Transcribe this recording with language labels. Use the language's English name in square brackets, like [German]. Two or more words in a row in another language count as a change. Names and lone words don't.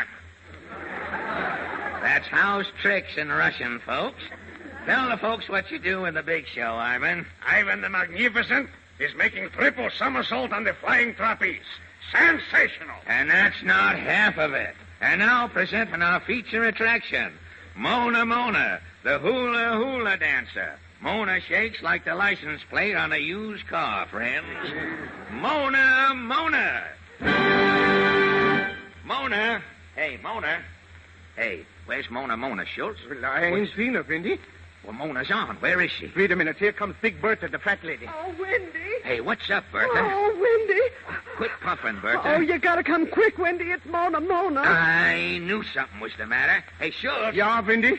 [English] That's house tricks in Russian, folks. Tell the folks what you do in the big show, Ivan. Ivan the Magnificent is making triple somersault on the flying trapeze. Sensational. And that's not half of it. And now presenting our feature attraction, Mona Mona, the hula hula dancer. Mona shakes like the license plate on a used car, friends. Mona Mona. Mona. Hey, Mona. Hey, where's Mona Mona, Schultz? Well, I ain't seen her, Windy. Well, Mona's on. Where is she? Wait a minute. Here comes Big Bertha, the fat lady. Oh, Wendy. Hey, what's up, Bertha? Oh, Wendy. Quit puffing, Bertha. Oh, you gotta come quick, Wendy. It's Mona Mona. I knew something was the matter. Hey, Schultz. Ja, Windy?